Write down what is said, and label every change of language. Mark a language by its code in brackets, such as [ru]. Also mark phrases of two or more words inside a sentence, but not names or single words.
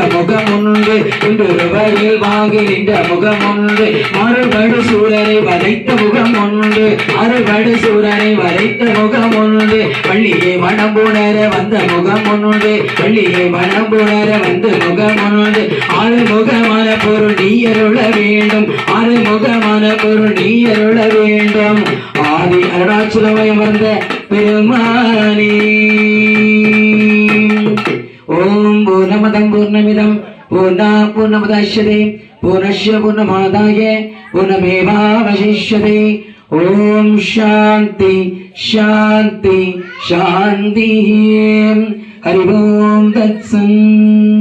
[ta] முகம் ஒன்று குண்டுருவையில் வாங்குகின்ற முகம் ஒன்று மறுபடு சூரரை வதைத்த முகம் ஒன்று அறுபடு சூரரை வதைத்த முகம் ஒன்று பள்ளியை மணம்புணர வந்த முகம் ஒன்று பள்ளியை மணம்புணர வந்த முகம் ஒன்று ஆறுமுகமான பொருள் நீ அருள வேண்டும் ஆறுமுகமான பொருள் நீ அருள வேண்டும் ஆதி அருணாச்சலமயம் வந்த பெருமானே [sa] ॐ पूर्णमदः पूर्णमिदं पूर्णात् पूर्णमुदच्यते पूर्णस्य पूर्णमादाय पूर्णमेवावशिष्यते ॐ शान्ति शांति शांति हरि ओम तत्सत्।